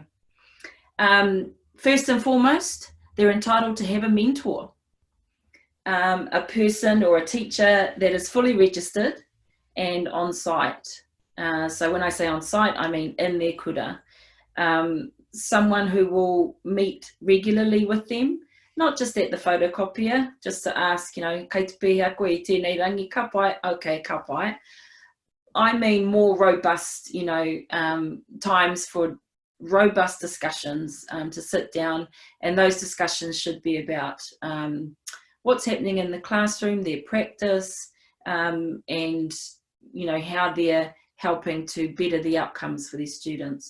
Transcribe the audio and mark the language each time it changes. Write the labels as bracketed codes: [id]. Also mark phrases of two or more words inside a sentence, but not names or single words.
[en] First and foremost, they're entitled to have a mentor, a person or a teacher that is fully registered and on site. So when I say on site, I mean in their kura. Someone who will meet regularly with them, not just at the photocopier, just to ask, [mi] kei te pēhea koe i tēnei rangi, ka pai, okay, ka pai. [en] I mean more robust, times for robust discussions to sit down, and those discussions should be about what's happening in the classroom, their practice, and how they're helping to better the outcomes for their students.